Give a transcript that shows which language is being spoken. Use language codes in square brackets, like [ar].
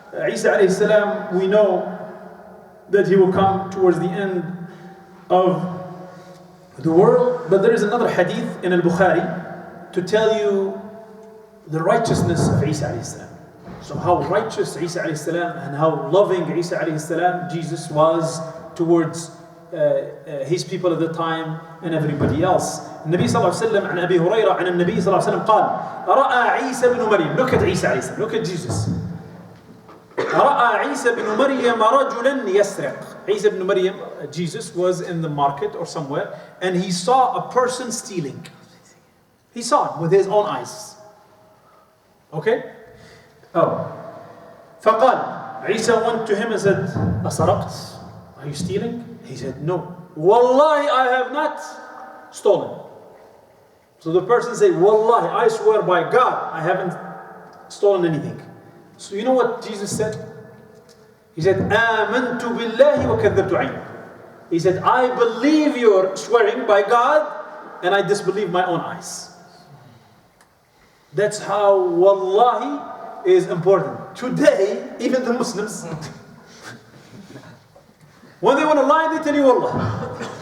[en] Isa alayhi salam, we know that he will come towards the end of the world, but there is another hadith in al-Bukhari to tell you the righteousness of Isa alayhi salam. So how righteous Isa alayhi salam and how loving Isa alayhi salam, Jesus, was towards his people at the time and everybody else. [ar] النبي صلى الله عليه وسلم عن أبي هريرة عن النبي صلى الله عليه وسلم قال رأى عيسى بن مريم, [en] look at Isa alayhi salam, look at Jesus. [ar] رأى عيسى بن مريم رجلا يسرق. [en] Isa ibn Maryam, Jesus, was in the market or somewhere and he saw a person stealing. He saw it with his own eyes. Okay? Oh. فقال, Isa went to him and said, [ar] أسرقت? [en] Are you stealing? He said, no. Wallahi, I have not stolen. So the person said, Wallahi, I swear by God, I haven't stolen anything. So you know what Jesus said? He said, [ar] آمنت بالله وكذبت عيني. [en] He said, I believe you're swearing by God and I disbelieve my own eyes. That's how Wallahi is important. Today, even the Muslims, when they want to lie, they tell you Wallah.